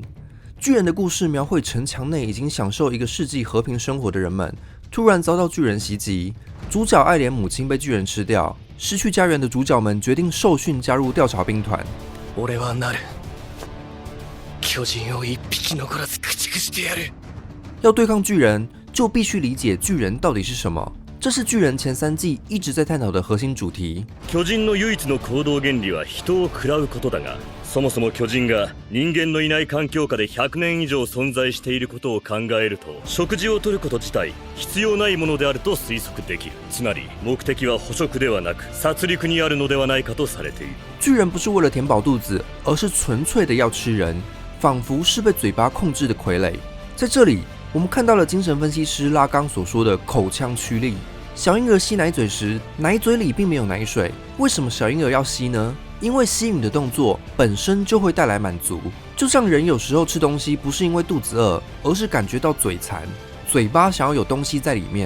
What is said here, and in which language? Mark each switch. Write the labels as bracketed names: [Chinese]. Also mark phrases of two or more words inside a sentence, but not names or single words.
[Chinese] 巨人的故事描绘城墙内已经享受1个世纪和平生活的人们，突然遭到巨人袭击，主角爱莲母亲被巨人吃掉，失去家园的主角们决定受训加入调查兵团。要对抗巨人，就必须理解巨人到底是什么。这是巨人前3季一直在探讨的核心主题。 [Japanese] 巨人の唯一の行動原理は人を喰らうことだが、そもそも巨人が人間のいない環境下で100年以上存在していることを考えると、食事をとること自体必要ないものであると推測できる。つまり目的は捕食ではなく殺戮にあるのではないかとされている。 [Chinese] 巨人不是为了填饱肚子，而是纯粹的要吃人，仿佛是被嘴巴控制的傀儡。在这里，我们看到了精神分析师拉冈所说的口腔驱力。小婴儿吸奶嘴时，奶嘴里并没有奶水，为什么小婴儿要吸呢？因为吸吮的动作本身就会带来满足，就像人有时候吃东西不是因为肚子饿，而是感觉到嘴馋，嘴巴想要有东西在里面。